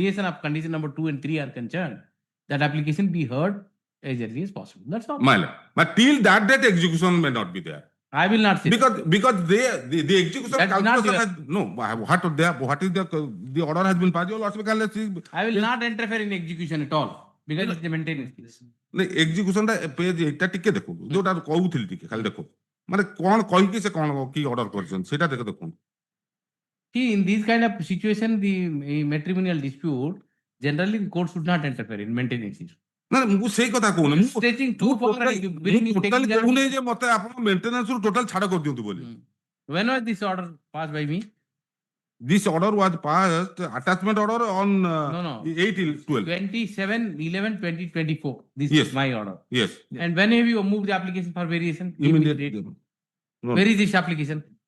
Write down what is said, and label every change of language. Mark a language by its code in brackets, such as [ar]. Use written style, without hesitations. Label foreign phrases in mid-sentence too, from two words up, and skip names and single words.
[en] variation of condition number 2 and 3 are concerned, that application be heard as early as possible. That's all. My lord. But till that date execution may not be there. I will not say. Because the execution That's not calculation your- has no what is the order has been passed. Your lordship can let's see. I will not interfere in execution at all. because it's a maintenance case. [or] ଏକ୍ଜିକ୍ୟୁସନଟା ପେଜ ଏଇଟା ଟିକେ ଦେଖନ୍ତୁ ଯୋଉଟା କହୁଥିଲି ଟିକେ ଖାଲି ଦେଖ ମାନେ କଣ କହିକି ସେ କଣ କି ଅର୍ଡର କରିଛନ୍ତି ସେଇଟା ଦେଖନ୍ତୁ। [en] See, in this kind of situation, the matrimonial dispute, generally the court should not interfere in maintenance issue. [or] ନା ମୁଁ ସେଇ କଥା କହୁନି ମୁଁ [en] Stretching too far and you bring it [or] ଟୋଟାଲି [en] taking [or] କହୁନି ଯେ ମତେ ଆପଣ ମେଣ୍ଟେନାନ୍ସ ରୁ ଟୋଟାଲ ଛାଡ କରିଦିଅନ୍ତୁ ବୋଲି। [en] When was this order passed by me? This order was passed, attachment order on No. 8/12. 27/11/2024. This Yes. is my order. Yes. And when have you moved the application for variation? Give me the Immediately. date. No. Where is this application?